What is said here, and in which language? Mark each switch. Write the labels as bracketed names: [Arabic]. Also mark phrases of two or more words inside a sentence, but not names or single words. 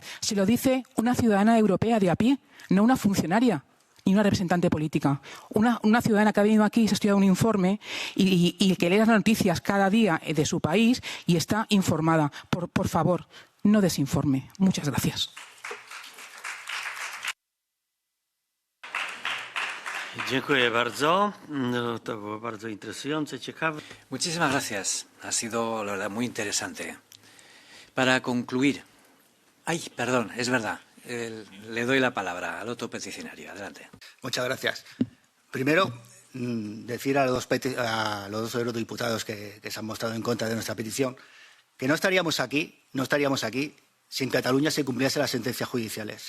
[Spanish] Se lo dice una ciudadana europea de a pie, no una funcionaria ni una representante política. Una ciudadana que ha venido aquí y se ha estudiado un informe y que lee las noticias cada día de su país y está informada. Por favor, no desinforme. Muchas gracias. [Polish] Dziękuję bardzo. No, to było bardzo interesujące, ciekawe. [Spanish] Muchísimas gracias. Ha sido, la verdad, muy interesante. Para concluir... Ay, perdón, es verdad. Le doy la palabra al otro peticionario. Adelante. Muchas gracias. Primero, decir a los dos eurodiputados que se han mostrado en contra de nuestra petición que no estaríamos aquí si en Cataluña se cumpliesen las sentencias judiciales.